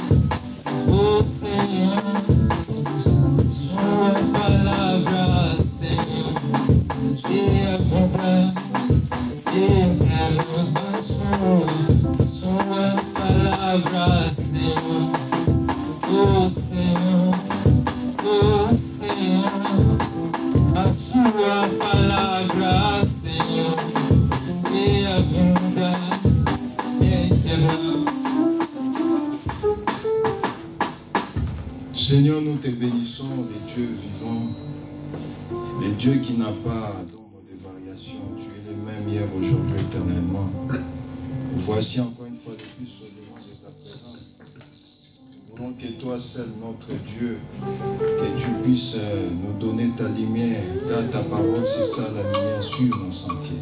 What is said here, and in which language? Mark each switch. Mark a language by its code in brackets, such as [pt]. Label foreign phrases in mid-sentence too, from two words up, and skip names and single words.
[pt] sua palavra, Senhor, e a vida eterna, a sua palavra, Senhor. Oh Senhor, a sua palavra, Senhor, e a vida eterna. [fr] Seigneur, nous te bénissons, les dieux vivants, les dieux qui n'ont pas d'ombre de variation. Tu es le même hier, aujourd'hui, éternellement. Voici encore une fois de plus toi seul, notre Dieu, que tu puisses nous donner ta lumière, car ta parole, c'est ça la lumière sur nos sentiers.